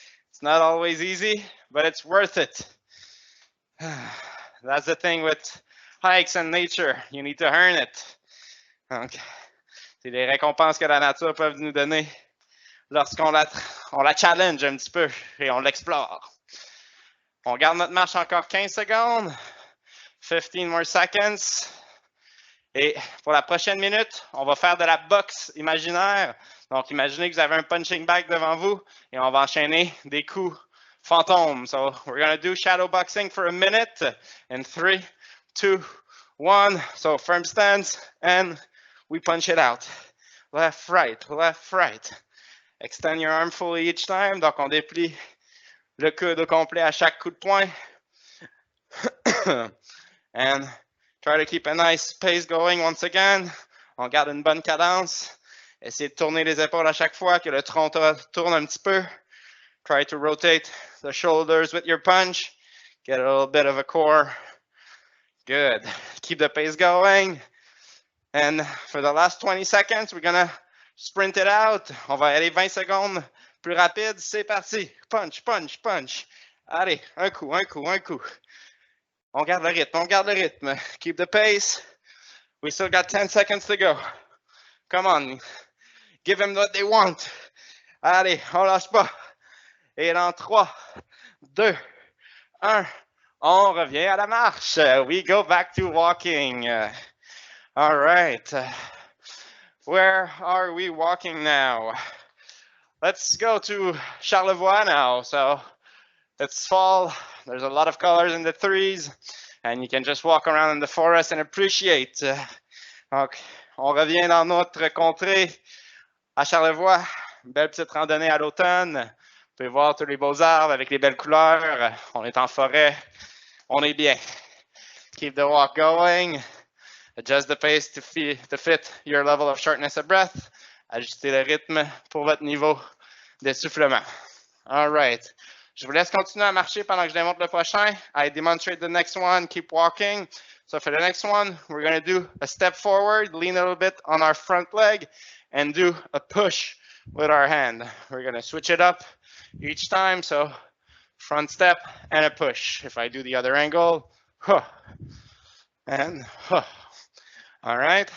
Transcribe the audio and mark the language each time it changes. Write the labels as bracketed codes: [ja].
[en] It's not always easy, but it's worth it. That's the thing with hikes and nature. You need to earn it. [fr] Donc, c'est les récompenses que la nature peut nous donner lorsqu'on la challenge un petit peu et on l'explore. On garde notre marche encore 15 secondes. [en] 15 more seconds. [fr] Et pour la prochaine minute, on va faire de la boxe imaginaire. Donc, imaginez que vous avez un punching bag devant vous et on va enchaîner des coups fantômes. [en] So, we're going to do shadow boxing for a minute in 3, 2, 1. So, firm stance and we punch it out. Left, right, left, right. Extend your arm fully each time. [fr] Donc, on déplie le coude au complet à chaque coup de poing. [en] And try to keep a nice pace going once again. [fr] On garde une bonne cadence. Essayez de tourner les épaules à chaque fois, que le tronc tourne un petit peu. [en] Try to rotate the shoulders with your punch. Get a little bit of a core. Good. Keep the pace going. And for the last 20 seconds, we're gonna sprint it out. [fr] On va aller 20 secondes plus rapide. C'est parti. Punch, punch, punch. Allez, un coup, un coup, un coup. On garde le rythme, on garde le rythme. [en] Keep the pace. We still got 10 seconds to go. Come on. Give them what they want. [fr] Allez, on lâche pas. Et dans 3, 2, 1, on revient à la marche. [en] We go back to walking. All right. Where are we walking now? Let's go to Charlevoix now. So it's fall. There's a lot of colors in the trees, and you can just walk around in the forest and appreciate. [fr] Donc, on revient dans notre contrée à Charlevoix. Belle petite randonnée à l'automne. Vous pouvez voir tous les beaux arbres avec les belles couleurs. On est en forêt. On est bien. [en] Keep the walk going. Adjust the pace to fit your level of shortness of breath. [fr] Ajustez le rythme pour votre niveau d'essoufflement. [en] All right. [fr] Je vous laisse continuer à marcher pendant que je démontre le prochain. [en] I demonstrate the next one. Keep walking. So for the next one, we're going to do a step forward, lean a little bit on our front leg, and do a push with our hand. We're going to switch it up each time. So front step and a push. If I do the other angle, huh, and huh. All right.